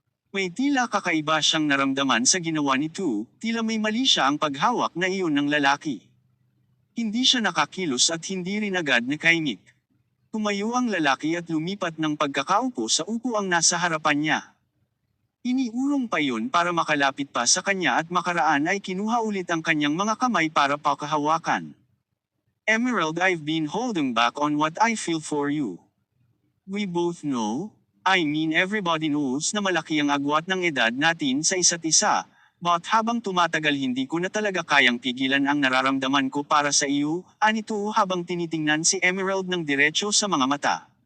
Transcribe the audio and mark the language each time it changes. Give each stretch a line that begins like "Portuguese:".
Filipino: May tila kakaiba siyang naramdaman sa ginawa nito, tila may mali siya ang paghawak na iyon ng lalaki. Hindi siya nakakilos at hindi rin agad nakaimik. Tumayo ang lalaki at lumipat ng pagkakaupo sa upuang nasa harapan niya. Iniurong pa yun para makalapit pa sa kanya at makaraan ay kinuha ulit ang kanyang mga kamay para pakahawakan.
English: Emerald, I've been holding back on what I feel for you. We both know, I mean everybody knows
Filipino: na malaki ang agwat ng edad natin sa isa't isa, but habang tumatagal hindi ko na talaga kayang pigilan ang nararamdaman ko para sa iyo, anito habang tinitingnan si Emerald ng diretso sa mga mata.